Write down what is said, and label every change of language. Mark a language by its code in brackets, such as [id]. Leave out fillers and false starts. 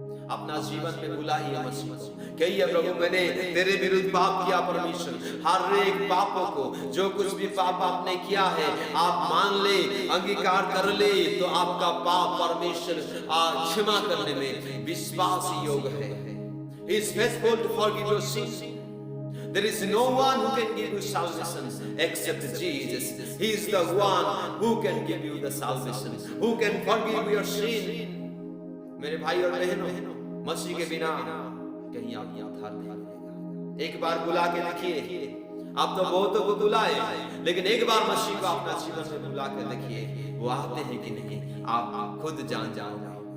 [hi] अपना जीवन में बुलाइए मसीह को, कहिए प्रभु मैंने तेरे विरुद्ध पाप किया। परमेश्वर हर एक पापों को, जो कुछ भी पाप आपने किया है, आप मान ले, अंगीकार कर ले, तो आपका पाप परमेश्वर क्षमा करने में विश्वास योग्य है। [en] He is faithful to forgive your sins. There is no one who can give you salvation except Jesus. He is the one who can give you the salvation, who can forgive your sin. [hi] मेरे भाई और बहनों, मसीह के बिना कहीं आप उद्धार नहीं मिलेगा। एक बार बुला के देखिए। आप तो बहुतों को बुलाए, लेकिन एक बार मसीह को अपना जीवन में बुला के देखिए, वो आते हैं कि नहीं, आप खुद जान जाओगे।